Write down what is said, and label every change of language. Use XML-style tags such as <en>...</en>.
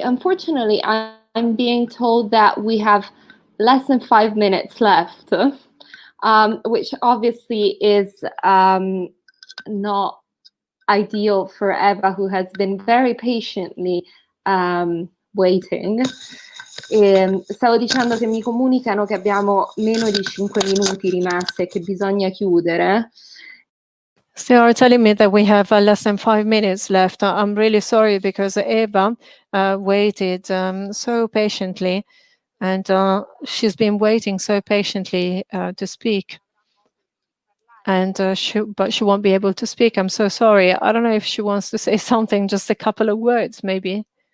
<en>Unfortunately, I'm being told that we have less than 5 minutes left, which obviously is not ideal for Eva, who has been very patiently waiting.</en> <it>Stavo dicendo che mi comunicano che abbiamo meno di 5 minuti rimasti e che bisogna chiudere.</it> <en>So they are telling me that we have less than 5 minutes left. I'm really sorry because Eva waited so patiently, and she's been waiting so patiently to speak. And but she won't be able to speak. I'm so sorry. I don't know if she wants to say something, just a couple of words, maybe.</en>